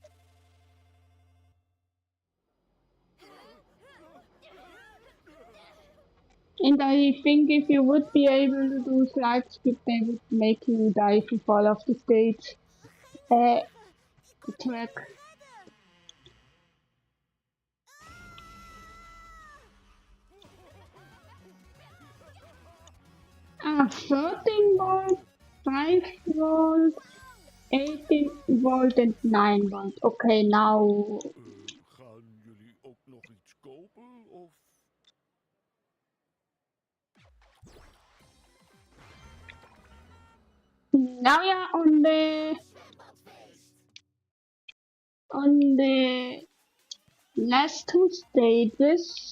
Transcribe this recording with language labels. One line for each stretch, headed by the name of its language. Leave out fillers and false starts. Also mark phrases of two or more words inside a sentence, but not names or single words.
English: And I think if you would be able to do slide skip, they would make you die if you fall off the stage. The track. Ah, 13 volt, 5 volt, 18 volt and 9 volt. Okay, now...
Dutch: Gaan jullie ook nog iets kopen of?
English: Now we are on the last two stages.